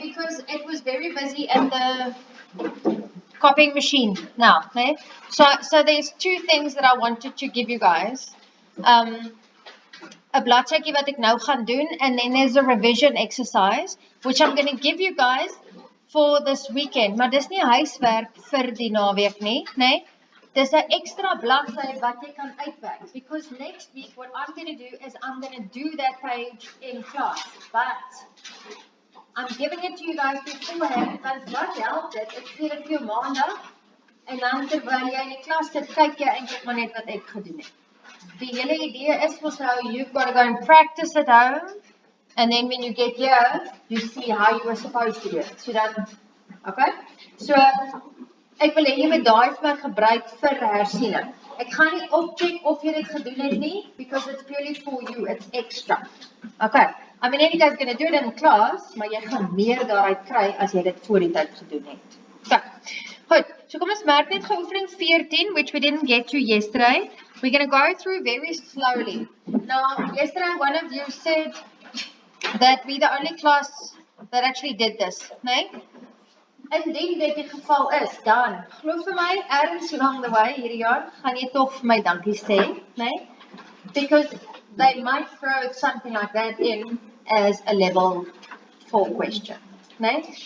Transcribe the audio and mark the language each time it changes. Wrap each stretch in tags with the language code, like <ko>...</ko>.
<en>Because it was very busy at the copying machine now, okay? So there's two things that I wanted to give you guys.</en> <af>'n bladsydjie wat ek nou gaan doen,</af> <en>and then there's a revision exercise which I'm going to give you guys for this weekend.</en> <af>Maar dis nie huiswerk vir die naweek nie, nee. Dis 'n ekstra bladsy wat jy kan uitwerk, because next week what I'm going to do is I'm going to do that page in class.</af> <en>But I'm giving it to you guys beforehand,</en> <af>want wat help dit? Ek gee dit vir jou maandag en dan terwyl jy in die klas sit, kyk jy eintlik maar net wat ek gedoen het.</af> <en>The hele idea is for so you've got to go and practice at home, and then when you get here, you see how you were supposed to do it.</en> <af>So dan, okay? So ek wil hê jy moet daai vir gebruik vir hersiening. Ek gaan nie opcheck of jy dit gedoen het nie,</af> <en>because it's purely for you, it's extra. Okay. I mean, any guy's going to do it in class,</en> <af>maar jy gaan meer daaruit kry as jy dit voor die tyd gedoen het. Okay. Goed. So kom ons merk net geoefening 14,</af> <en>which we didn't get to yesterday. We're going to go through very slowly. Now, yesterday one of you said that we're the only class that actually did this, nee?</en> <af>Indien dit die geval is, dan glo vir my, ergens</af> <en>along the way</en> <af>hierdie jaar, gaan jy toch vir my dankie sê, nee?</af> <en>Because they might throw something like that in as a level 4 question, nee?</en>